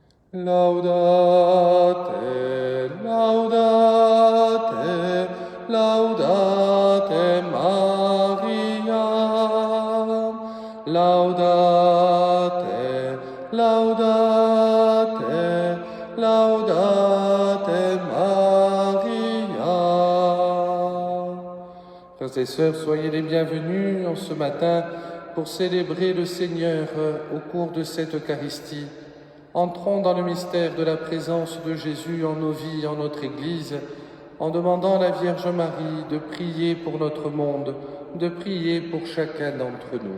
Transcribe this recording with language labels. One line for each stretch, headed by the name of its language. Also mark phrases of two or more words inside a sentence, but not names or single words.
Latin: Laudate, laudate, laudate Maria. Laudate, laudate, laudate Maria.
French: Frères et sœurs, soyez les bienvenus en ce matin pour célébrer le Seigneur au cours de cette Eucharistie. Entrons dans le mystère de la présence de Jésus en nos vies, en notre Église, en demandant à la Vierge Marie de prier pour notre monde, de prier pour chacun d'entre nous.